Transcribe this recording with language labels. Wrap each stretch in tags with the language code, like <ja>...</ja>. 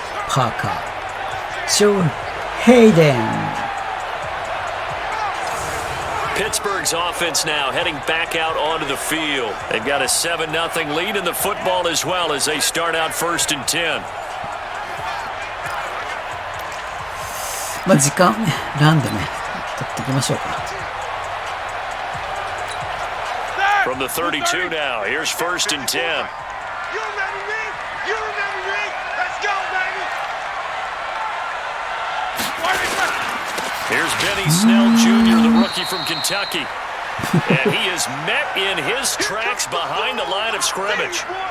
<en>Parker. Joe Hayden. Pittsburgh's offense now heading back out onto the field. They've got a 7-0 lead in the football as well as they start out 1st and 10.</en> <ja>まあ時間ランでね取っていきましょうか。</ja> <en>From the 32 now, here's 1st and 10. You remember me? You remember me? Let's go, baby! Here's Benny Snell Jr., the rookie from Kentucky. And he is met in his tracks behind the line of scrimmage.</en>